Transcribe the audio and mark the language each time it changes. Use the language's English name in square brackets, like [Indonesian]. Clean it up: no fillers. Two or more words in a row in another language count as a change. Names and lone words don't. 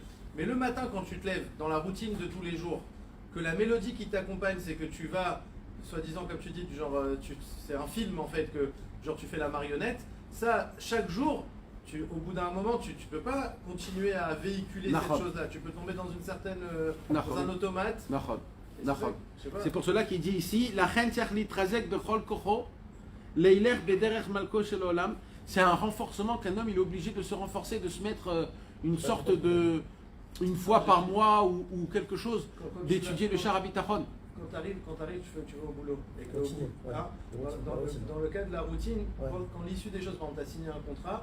[French] Mais le matin, quand tu te lèves, dans la routine de tous les jours, que la mélodie qui t'accompagne, c'est que tu vas, soi-disant, comme tu dis, du genre, c'est un film en fait, que genre tu fais la marionnette, ça, chaque jour, au bout d'un moment, tu peux pas continuer à véhiculer cette chose-là. Tu peux tomber dans une certaine, dans un automate. Nachon. Et Nachon. je sais pas. C'est pour cela qu'il dit ici, [Hebrew] לכן צריך להתחזק בכל כוחו ללכת בדרך מלכו של עולם, [French] c'est un renforcement qu'un homme il est obligé de se renforcer, de se mettre une sorte de une fois par mois ou quelque chose, d'étudier le Shara Bitachon. Quand t'arrives, tu vas au boulot. Et que, Continuer, ouais. hein, Routine, dans, la routine. dans le cas de la routine, Ouais. quand l'issue des choses, par exemple, tu as signé un contrat,